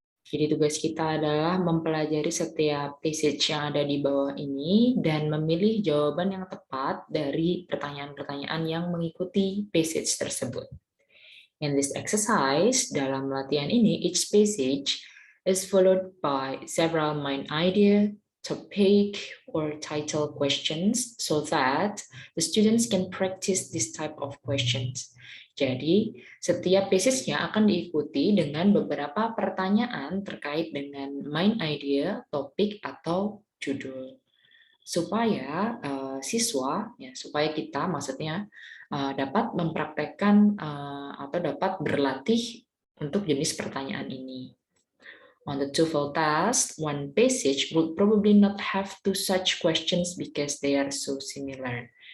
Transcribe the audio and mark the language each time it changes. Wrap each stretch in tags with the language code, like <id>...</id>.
<id>Jadi tugas kita adalah mempelajari setiap passage yang ada di bawah ini dan memilih jawaban yang tepat dari pertanyaan-pertanyaan yang mengikuti passage tersebut.</id> <en>In this exercise,</en> <id>dalam latihan ini,</id> <en>each passage is followed by several main idea, topic, or title questions so that the students can practice this type of questions.</en> <id>Jadi, setiap passage-nya akan diikuti dengan beberapa pertanyaan terkait dengan main idea, topik, atau judul. Supaya siswa, supaya kita maksudnya dapat mempraktekkan atau dapat berlatih untuk jenis pertanyaan ini.</id> <en>On the TOEFL test, one passage would probably not have two such questions because they are so similar.</en>